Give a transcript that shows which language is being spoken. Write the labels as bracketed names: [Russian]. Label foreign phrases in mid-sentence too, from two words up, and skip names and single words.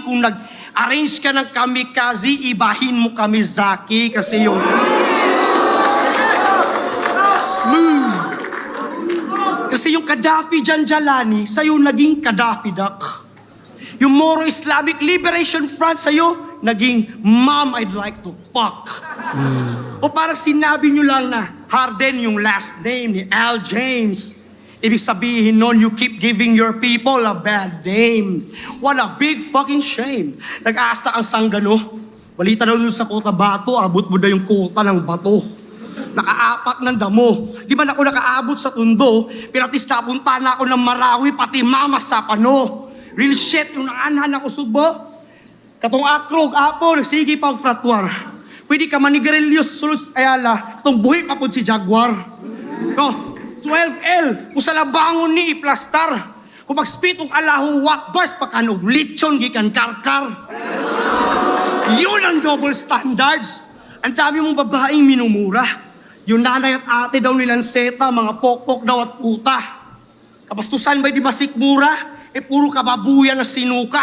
[Filipino] Kung nag-arrange ka ng kamikaze, ibahin mo kami Zaki kasi yung smooth. Kasi yung Gaddafi Janjalani, sa'yo naging Gaddafi Duck. Yung Moro Islamic Liberation Front sa'yo, naging [English] Mom, I'd like to fuck. [Filipino] O parang sinabi nyo lang na Harden yung last name ni Al James. Ibig sabihin nun, [English] you keep giving your people a bad name. What a big fucking shame. [Filipino] Nag-aasta ang sanggano. Balita na dun sa Cotabato, abot mo na yung kota ng bato. Nakaapak ng damo. Di ba ako nakaabot sa Tondo, pero at least napunta na ako ng Marawi, pati mama sa Pano. [English] Real shit, [Cebuano] yung naanhan ako subo. Katong akrog, apo, nagsigi pang fratwar. Pwede ka manigarillos, sulus, ayala, katong buhi papod si Jaguar. No, 12L, kung sa labangon ni iplastar. Kung mag-spit og [Arabic] Allahu Akbar, [Cebuano] pakanog lechon, gikan karkar. [Filipino] Yun ang [English] double standards. [Filipino] Ang dami mong babaeng minumura. Yung nanay at ate daw nilang seta, mga pokpok daw at puta. Kapastusan ba'y di masikmura? Puro kababuyan na sinuka.